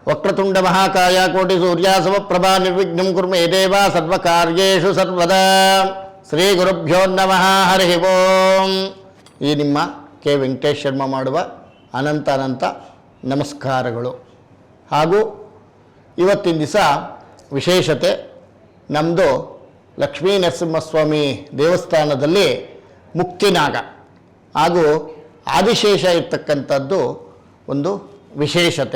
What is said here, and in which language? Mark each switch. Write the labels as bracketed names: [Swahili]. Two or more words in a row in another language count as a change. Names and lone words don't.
[Sanskrit] ವಕ್ರತುಂಡ ಮಹಾಕಾಯ ಕೋಟಿ ಸೂರ್ಯ ಸಮಪ್ರಭಾ ನಿರ್ವಿಘ್ನಂ ಕುರು ಮೇ ದೇವ ಸರ್ವಕಾರ್ಯೇಷು ಸರ್ವದಾ. ಶ್ರೀ ಗುರುಭ್ಯೋ ನಮಃ. ಹರಿ ಓಂ. [Kannada] ಈ ನಿಮ್ಮ ಕೆ ವೆಂಕಟೇಶ್ ಶರ್ಮಾ ಮಾಡುವ ಅನಂತ ನಮಸ್ಕಾರಗಳು. ಹಾಗೂ ಇವತ್ತಿನ ದಿವಸ ವಿಶೇಷತೆ ನಮ್ಮದು ಲಕ್ಷ್ಮೀ ನರಸಿಂಹಸ್ವಾಮಿ ದೇವಸ್ಥಾನದಲ್ಲಿ ಮುಕ್ತಿನಾಗ ಹಾಗೂ ಆದಿಶೇಷ ಇರ್ತಕ್ಕಂಥದ್ದು ಒಂದು ವಿಶೇಷತೆ.